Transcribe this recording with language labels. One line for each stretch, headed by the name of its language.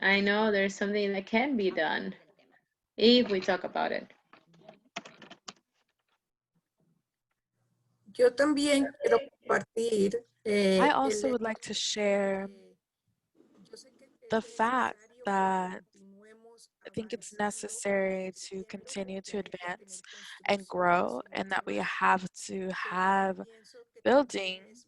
English: I know there's something that can be done if we talk about it.
Spanish: Yo también quiero compartir.
English: I also would like to share the fact that I think it's necessary to continue to advance and grow, and that we have to have building.